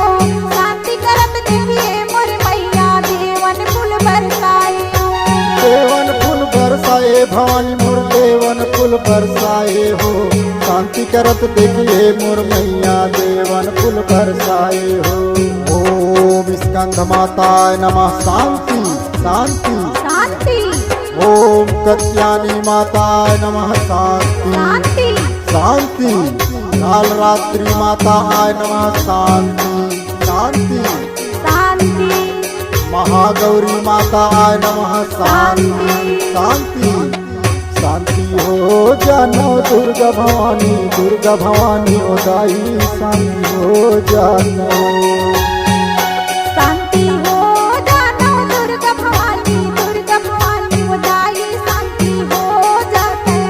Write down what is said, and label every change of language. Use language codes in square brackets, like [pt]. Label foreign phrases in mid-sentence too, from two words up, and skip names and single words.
[hne] शांति करत देखिए मोर मैया देवन फूल बरसाए हो। देवन फूल बरसाए भवानी मोर देवन फूल बरसाए हो। शांति करत देखिए मोर मैया देवन फूल बरसाए हो। [sa] ओम स्कंद माताय नमः शांति शांति शांति। ओम कत्यानी माताय नमः शांति शांति शांति। काल रात्रि माताय नमः शांति शांति शांति। महागौरी माताय नमः शांति शांति शांति [hne] हो जानो दुर्गा भवानी उदाई शांति हो जानो। शांति हो जानो दुर्गा भवानी उदाई शांति हो जानो।